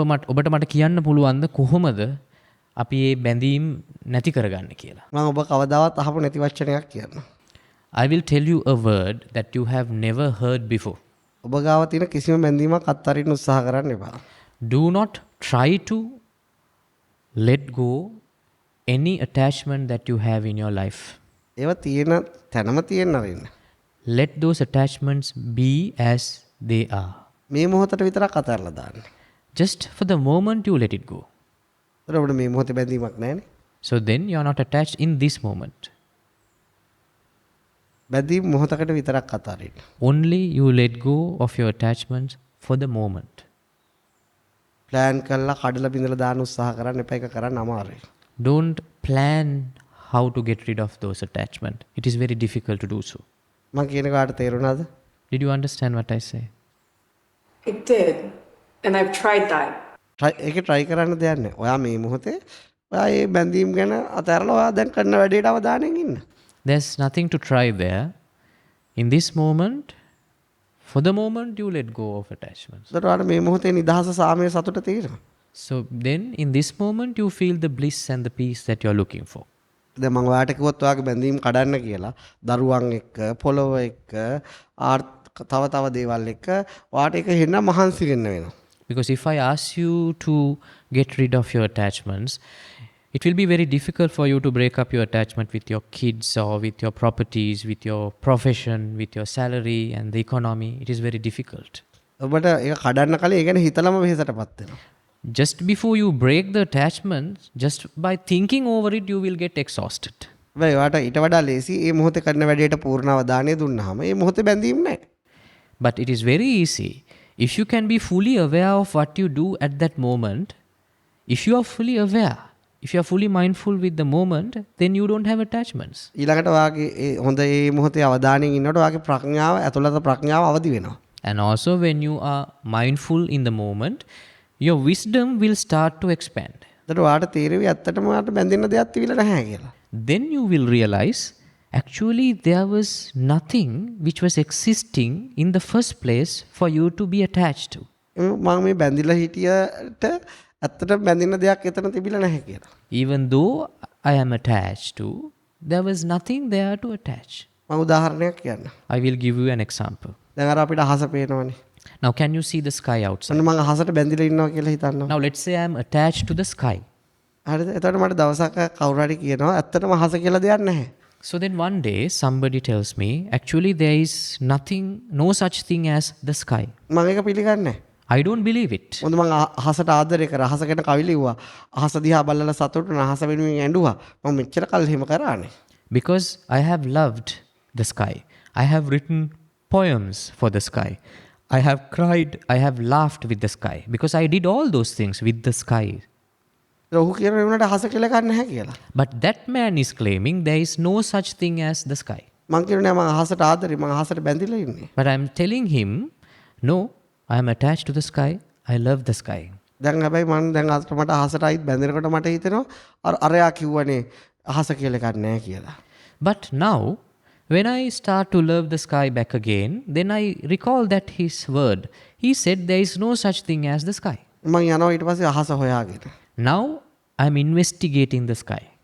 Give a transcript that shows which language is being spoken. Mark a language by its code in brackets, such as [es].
[si] ඔබට මට කියන්න පුළුවන්ද කොහොමද අපි මේ බැඳීම් නැති කරගන්නේ කියලා? මම ඔබ කවදාවත් අහපු නැති වචනයක් කියන්න. [en] I will tell you a word that you have never heard before. [si] ඔබ ගාව තියෙන කිසිම බැඳීමක් අත්හරින්න උත්සාහ කරන්න එපා. [en] Do not try to let go any attachment that you have in your life. [si] ඒවා තියෙන තැනම තියෙන්න අරින්න. [en] Let those attachments be as they are. [si] මේ මොහොතට විතරක් අතහැරලා දාන්න. [en] Just for the moment you let it go. [si] ඒතර ඔබට මේ මොහොතේ බැඳීමක් නැහැනේ. [en] So then you are not attached in this moment. [si] බැඳීම් මොහොතකට විතරක් අතහරින්න. [en] Only you let go of your attachments for the moment. [si] Plan කරලා කඩලා බිඳලා දාන්න උත්සාහ කරන්න එපා. ඒක කරන්න අමාරුයි. [en] Don't plan how to get rid of those attachments. It is very difficult to do so. [si] මම කියන කාට තේරුණාද? [en] Did you understand what I say? It did. And I've tried that. [si] ඒක try කරන්න දෙයක් නැහැ. ඔයා මේ මොහොතේ ඔයා මේ බැඳීම් ගැන අතහැරලා ඔයා දැන් කරන වැඩේට අවධානයෙන් ඉන්න. [en] There's nothing to try there. In this moment, for the moment, you let go of attachments. [si] ඒතර ඔයාට මේ මොහොතේ නිදහස සාමය සතුට තියෙනවා. [en] So then, in this moment, you feel the bliss and the peace that you're looking for. [si] දැන් මම ඔයාට කිව්වොත් ඔයාගේ බැඳීම් කඩන්න කියලා දරුවන් එක්ක පොළොව එක්ක තව දේවල් එක්ක ඔයාට ඒක හෙන්න මහන්සි වෙන්න වෙනවා. [en] Because if I ask you to get rid of your attachments, it will be very difficult for you to break up your attachment with your kids or with your properties, with your profession, with your salary and the economy. It is very difficult. [si] ඔබට ඒක කඩන්න කලින් ඒ ගැන හිතලම වෙහෙසටපත් වෙනවා. [en] Just before you break the attachments, just by thinking over it, you will get exhausted. [si] හැබැයි ඔයාට ඊට වඩා ලේසි මේ මොහොතේ කරන වැඩේට පූර්ණ අවධානය දුන්නාම මේ මොහොතේ බැඳීම් නැහැ. [en] But it is very easy. If you can be fully aware of what you do at that moment, if you are fully aware, if you are fully mindful with the moment, then you don't have attachments. [si] ඊළඟට ඔයාගේ හොඳ මේ මොහොතේ අවධානයෙන් ඉන්නකොට ඔයාගේ ප්‍රඥාව ඇතුළත ප්‍රඥාව අවදි වෙනවා. [en] And also when you are mindful in the moment, your wisdom will start to expand. [si] ඒතර ඔයාට තේරෙවි ඇත්තටම ඔයාට බැඳෙන්න දෙයක් තිබිලා නැහැ කියලා. [en] Then you will realize actually there was nothing which was existing in the first place for you to be attached to. [si] මම මේ බැඳිලා හිටියට ඇත්තටම බැඳෙන්න දෙයක් එතන තිබිලා නැහැ කියලා. [en] Even though I am attached to, there was nothing there to attach. [si] මම උදාහරණයක් කියන්න. [en] I will give you an example. [si] දැන් අර අපිට අහස පේනවනේ. [en] Now can you see the sky outside? [si] මම අහසට බැඳිලා ඉන්නවා කියලා හිතන්නවා. [en] Now let's say I am attached to the sky. [si] හරිද? එතකොට මට දවසක් කවුරු හරි කියනවා ඇත්තටම අහස කියලා දෙයක් නැහැ. [en] So then one day somebody tells me, actually there is nothing, no such thing as the sky. [si] මම ඒක පිළිගන්නේ නැහැ. [en] I don't believe it. [si] මොකද මම අහසට ආදරය කරා. අහස ගැන කවි ලිව්වා. අහස දිහා බලලා සතුටු වුණා. අහස වෙනුවෙන් ඇඬුවා. මම මෙච්චර කල් එහෙම කරානේ. [en] Because I have loved the sky. I have written poems for the sky. I have cried, I have laughed with the sky. Because I did all those things with the sky. [si] ඔහු කියන වුණාට අහස කියලා ගන්න නැහැ කියලා. [en] But that man is claiming there is no such thing as the sky. [si] මම කියනවා මම අහසට ආදරේ. මම අහසට බැඳිලා ඉන්නේ. [en] But I am telling him, no, I am attached to the sky. I love the sky. [si] දැන් හැබැයි මම දැන් මට අහසට ආයිත් බැඳෙනකොට මට හිතෙනවා අරයා කිව්වනේ අහස කියලා එකක් නැහැ කියලා. [en] But now, when I start to love the sky back again, then I recall that his word. He said there is no such thing as the sky. [si] මම යනවා ඊට පස්සේ අහස හොයාගෙන. [en] Now, I am investigating the sky.